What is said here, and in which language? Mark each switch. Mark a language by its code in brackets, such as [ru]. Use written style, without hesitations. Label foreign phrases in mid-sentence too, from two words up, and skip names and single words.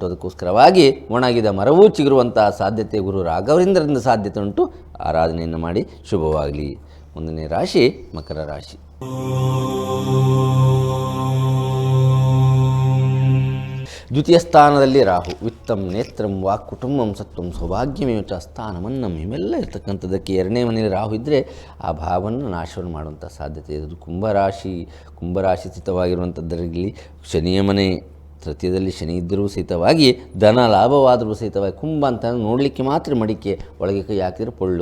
[kn] ಅದಕ್ಕೋಸ್ಕರವಾಗಿ ಒಣಗಿದ ಮರವೂ ಚಿಗುರುವಂಥ ಸಾಧ್ಯತೆ ಗುರು ರಾಘವೇಂದ್ರರಿಂದ ಸಾಧ್ಯತೆ ಉಂಟು. ಆರಾಧನೆಯನ್ನು ಮಾಡಿ ಶುಭವಾಗಲಿ. ಮುಂದಿನ ರಾಶಿ ಮಕರ ರಾಶಿ. ದ್ವಿತೀಯ ಸ್ಥಾನದಲ್ಲಿ ರಾಹು. [sa] ವಿತ್ತಂ, ನೇತ್ರಂ, ವಾಕ್, ಕುಟುಂಬಂ, ಸತ್ವಂ, ಸೌಭಾಗ್ಯಮೇವ ಚ ಸ್ಥಾನಮನ್ನಂ [kn] ಇವೆಲ್ಲ ಇರ್ತಕ್ಕಂಥದ್ದಕ್ಕೆ 2ನೇ ಮನೆಯಲ್ಲಿ ರಾಹು ಇದ್ದರೆ ಆ ಭಾವವನ್ನು ನಾಶವನ್ನು ಮಾಡುವಂಥ ಸಾಧ್ಯತೆ ಇರೋದು. ಕುಂಭರಾಶಿ ಸ್ಥಿತವಾಗಿರುವಂಥದ್ದರಲ್ಲಿ ಶನಿಯ ಮನೆ ತೃತೀಯದಲ್ಲಿ ಶನಿ ಇದ್ದರೂ ಸಹಿತವಾಗಿ ಧನ ಲಾಭವಾದರೂ ಸಹಿತವಾಗಿ ಕುಂಭ ಅಂತ ನೋಡಲಿಕ್ಕೆ ಮಾತ್ರ ಮಡಿಕೆ, ಒಳಗೆ ಕೈ ಹಾಕಿದರೆ ಪೊಳ್ಳು.